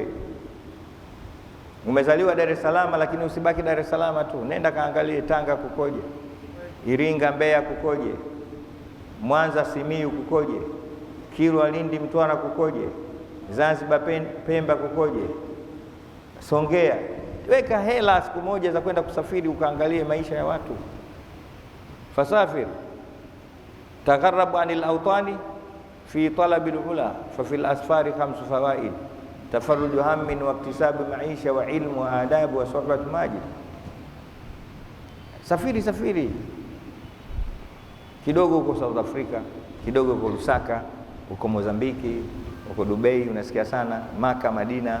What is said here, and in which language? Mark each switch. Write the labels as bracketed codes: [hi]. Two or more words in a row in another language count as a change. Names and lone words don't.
[sw] Umezaliwa Dar es Salaam, lakini usibaki Dar es Salaam tu, nenda kaangalie Tanga kukoje, Iringa, Mbeya kukoje, Mwanza, Simiyu kukoje, Kilwa, Lindi, Mtwara kukoje, Zanzibar, Pemba kukoje, Songea. Weka hela siku moja za kwenda kusafiri ukaangalie maisha ya watu. [ar] فسافر تغرب عن الأوطان في طلب العلا ففي الأسفار خمس فوائد تفرج هم واكتساب معيشة وعلم وأدب وصحبة ماجد. [sw] Safiri kidogo huko South Africa, kidogo huko Lusaka, huko Mozambiki, huko Dubai, unasikia sana Maka, Madina.